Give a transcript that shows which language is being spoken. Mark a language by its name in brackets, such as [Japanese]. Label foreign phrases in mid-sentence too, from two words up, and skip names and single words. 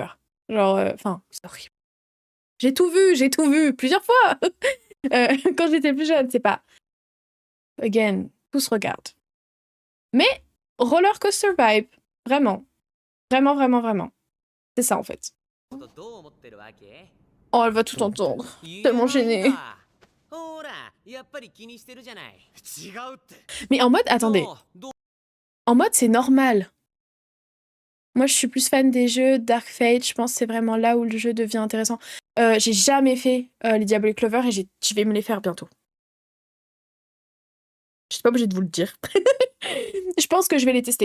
[French] Genre, c'est horrible. J'ai tout vu, plusieurs fois. Quand j'étais plus jeune, c'est pas... Again, tout se regarde. Mais, [English] roller coaster vibe, [French] vraiment. Vraiment. C'est ça en fait. [Japanese] どう思ってるわけ？ [French] Oh, elle va tout entendre. Tellement gênée. [Japanese] ほら、やっぱり気にしてるじゃない。違うって。 [French] Mais en mode, attendez, [Japanese] どう [French] en mode c'est normal. Moi je suis plus fan des jeux Dark Fate, je pense que c'est vraiment là où le jeu devient intéressant. J'ai jamais fait les Diablo et Clover et je vais me les faire bientôt. Je suis pas obligée de vous le dire. Je pense que je vais les tester.